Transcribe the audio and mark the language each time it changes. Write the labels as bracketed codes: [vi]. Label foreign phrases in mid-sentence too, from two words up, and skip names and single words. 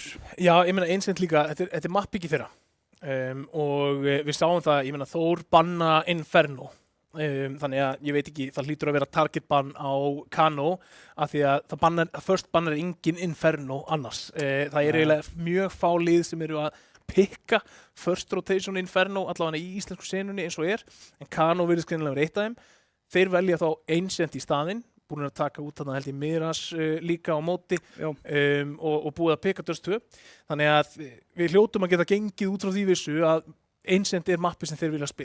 [is] Já, ég meina Ancient líka, þetta er mappbyggi þeirra. Og við sáum það, ég meina Þór banna Inferno. Þannig að ég veit ekki, það hlýtur að vera [en] target ban [is] á Kano af því að first bannar engin Inferno annars. Það er eiginlega mjög fá lið sem eru að pikka [en] first rotation [is] Inferno allavega í íslensku senunni eins og en Kano virðist greinilega vera eitt af þeim. Þeir velja þá Ancient í staðinn, búin að taka út þarna held ég Miras líka á móti og búið að pikka Dust 2. Þannig að við hljótum að geta gengið út frá því vissu að Ancient er mappi sem þeir vilja spila.